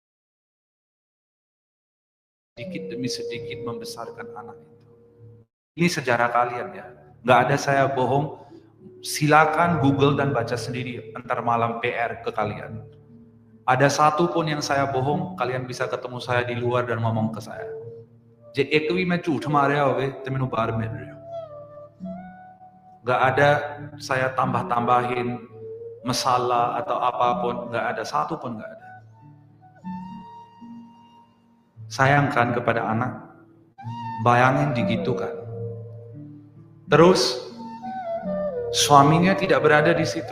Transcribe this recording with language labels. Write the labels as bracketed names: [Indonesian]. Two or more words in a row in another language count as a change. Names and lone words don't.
[Indonesian] Sedikit demi sedikit membesarkan anak itu. Ini sejarah kalian ya, nggak ada saya bohong. Silakan Google dan baca sendiri antar malam PR ke kalian. Ada satu pun yang saya bohong, kalian bisa ketemu saya di luar dan ngomong ke saya. [Punjabi] ਜੇ ਇੱਕ ਭੀ ਮੈਂ ਝੂਠ ਮਾਰਿਆ ਹੋਵੇ ਤੇ ਮੈਨੂੰ ਬਾਹਰ ਮਿਲ ਰਹੇ ਹੋ. [Indonesian] Gak ada saya tambah-tambahin masalah atau apapun, gak ada, satu pun gak ada. Sayangkan kepada anak, bayangin digitukan. Terus suaminya tidak berada di situ.